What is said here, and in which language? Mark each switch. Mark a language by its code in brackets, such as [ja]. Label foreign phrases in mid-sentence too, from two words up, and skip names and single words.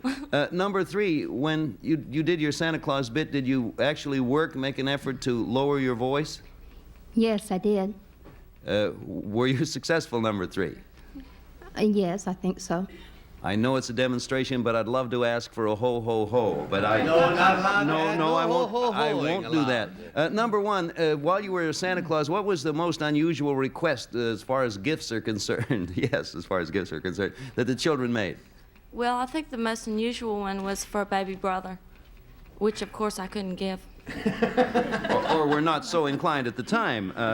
[en] Number 3, when you did your Santa Claus bit, did you actually make an effort to lower your voice? Yes, I did. Were you successful, number 3? Yes, I think so. I know it's a demonstration, but I'd love to ask for a ho-ho-ho, but I... No, not allowed. No, I won't. I ho-ho-hoing won't do allowed. that. Number 1, while you were Santa Claus, what was the most unusual request as far as gifts are concerned? Yes, as far as gifts are concerned, that the children made? Well, I think the most unusual one was for a baby brother, which, of course, I couldn't give. or were not so inclined at the time.